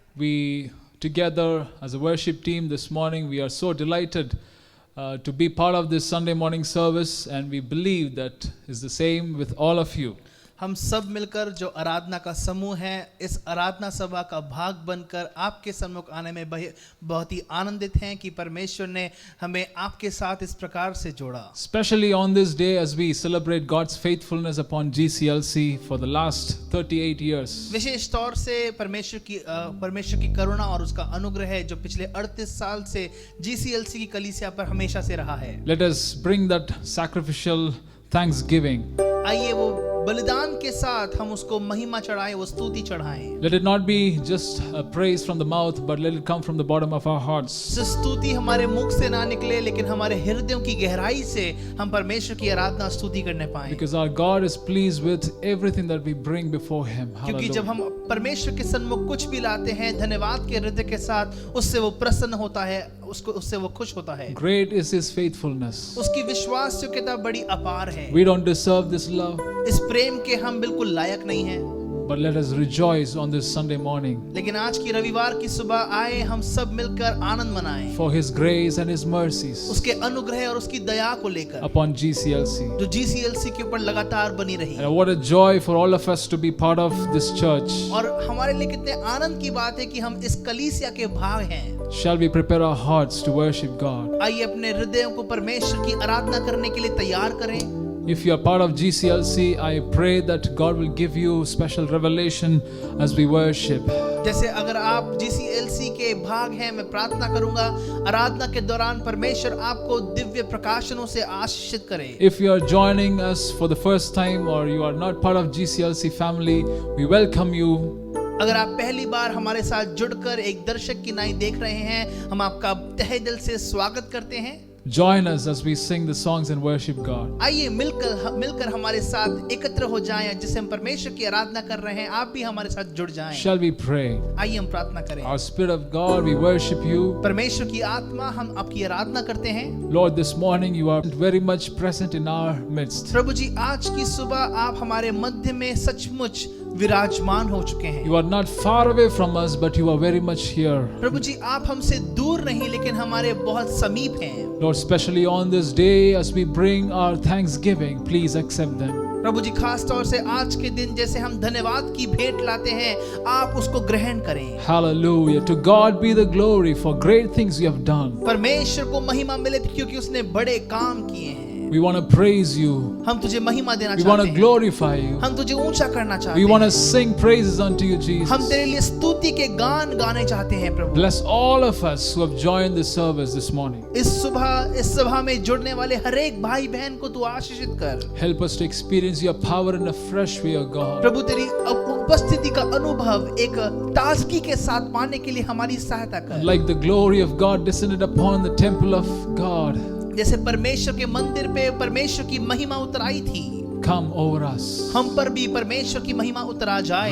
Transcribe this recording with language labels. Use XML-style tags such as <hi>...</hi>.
<en>We together as a worship team this morning, we are so delighted to be part of this Sunday morning service, and we believe that is the same with all of you.</en> <hi>हम सब मिलकर जो आराधना का समूह है, इस आराधना सभा का भाग बनकर आपके सम्मुख आने में बहुत ही आनंदित हैं कि परमेश्वर ने हमें आपके साथ इस प्रकार से जोड़ा.</hi> <en>Especially on this day as we celebrate God's faithfulness upon GCLC for the last 38 years.</en> <hi>विशेष तौर से परमेश्वर की करुणा और उसका अनुग्रह है जो पिछले 38 साल से GCLC की कलीसिया पर हमेशा से रहा है.</hi> <en>Let us bring that sacrificial thanksgiving.</en> <hi>आइए वो बलिदान के साथ हम उसको महिमा चढ़ाएं, वो स्तुति चढ़ाएं.</hi> <en>Let it not be just a praise from the mouth, but let it come from the bottom of our hearts.</en> <hi>स्तुति हमारे मुख से ना निकले, लेकिन हमारे हृदयों की गहराई से हम परमेश्वर की आराधना स्तुति करने पाएं.</hi> <en>Because our God is pleased with everything that we bring before Him.</en> <hi>क्योंकि जब</hi> <en>Hallelujah.</en> <hi>हम परमेश्वर के सन्मुख कुछ भी लाते हैं धन्यवाद के हृदय के साथ, उससे वो प्रसन्न होता है, उससे वो खुश होता है.</hi> <en>Great is His faithfulness.</en> <hi>उसकी विश्वास योग्यता बड़ी अपार है.</hi> <en>We don't deserve this love,</en> <hi>इस प्रेम के हम बिल्कुल लायक नहीं हैं.</hi> <en>but let us rejoice on this Sunday morning</en> <hi>लेकिन आज की रविवार की सुबह आए हम सब मिलकर आनंद मनाएं</hi> <en>for His grace and His mercies</en> <hi>उसके अनुग्रह और उसकी दया को लेकर</hi> <en>upon GCLC.</en> <hi>जो GCLC के ऊपर लगातार बनी रही.</hi> <en>And what a joy for all of us to be part of this church.</en> <hi>और हमारे लिए कितने आनंद की बात है कि हम इस कलीसिया के भाग हैं.</hi> <en>Shall we prepare our hearts to worship God?</en> <hi>आइए अपने हृदयों को परमेश्वर की आराधना करने के लिए तैयार करें.</hi> <en>If you are part of GCLC, I pray that God will give you special revelation as we worship.</en> <hi>जैसे अगर आप GCLC के भाग हैं, मैं प्रार्थना करूंगा आराधना के दौरान परमेश्वर आपको दिव्य प्रकाशनों से आशीषित करे.</hi> <en>If you are joining us for the first time or you are not part of GCLC family, we welcome you.</en> <hi>अगर आप पहली बार हमारे साथ जुड़कर एक दर्शक की नाई देख रहे हैं, हम आपका तहे दिल से स्वागत करते हैं.</hi> <en>Join us as we sing the songs and worship God.</en> <hi>आइए मिलकर हमारे साथ एकत्र हो जाएं. जिसे हम परमेश्वर की आराधना कर रहे हैं, आप भी हमारे साथ जुड़ जाएं.</hi> <en>Shall we pray?</en> <hi>आइए हम प्रार्थना करें.</hi> <en>Our Spirit of God, we worship you.</en> <hi>परमेश्वर की आत्मा, हम आपकी आराधना करते हैं.</hi> <en>Lord, this morning you are very much present in our midst.</en> <hi>प्रभु जी, आज की सुबह आप हमारे मध्य में सचमुच विराजमान हो चुके हैं.</hi> <en>You are not far away from us, but you are very much here.</en> <hi>प्रभु जी, आप हमसे दूर नहीं लेकिन हमारे बहुत समीप हैं.</hi> <en>Lord, especially on this day as we bring our thanksgiving, please accept them.</en> <hi>प्रभु जी, खास तौर से आज के दिन जैसे हम धन्यवाद की भेंट लाते हैं, आप उसको ग्रहण करें.</hi> <en>Hallelujah. To God be the glory for great things you have done.</en> <hi>परमेश्वर को महिमा मिले क्योंकि उसने बड़े काम किए हैं.</hi> <en>We want to praise you.</en> <hi>हम तुझे महिमा देना</hi> <en>We want</en> <hi>चाहते</hi> <en>to</en> <hi>हैं.</hi> <en>glorify you.</en> <hi>हम तुझे ऊंचा करना चाहते</hi> <en>We</en> <hi>हैं.</hi> <en>want to sing praises unto you, Jesus.</en> <hi>हम तेरे लिए स्तुति के गान गाने चाहते हैं प्रभु.</hi> <en>Bless all of us who have joined this service this morning.</en> <hi>इस सभा में जुड़ने वाले हर एक भाई बहन को तू आशीषित कर.</hi> <en>Help us to experience your power in a fresh way, O God.</en> <hi>प्रभु तेरी उपस्थिति का अनुभव एक ताजगी के साथ पाने के लिए हमारी सहायता कर.</hi> <en>Like the glory of God descended upon the temple of God,</en> <hi>जैसे परमेश्वर के मंदिर पे परमेश्वर की महिमा उतर आई थी,</hi> <en>come over us.</en> <hi>हम पर भी परमेश्वर की महिमा उतरा जाए.</hi>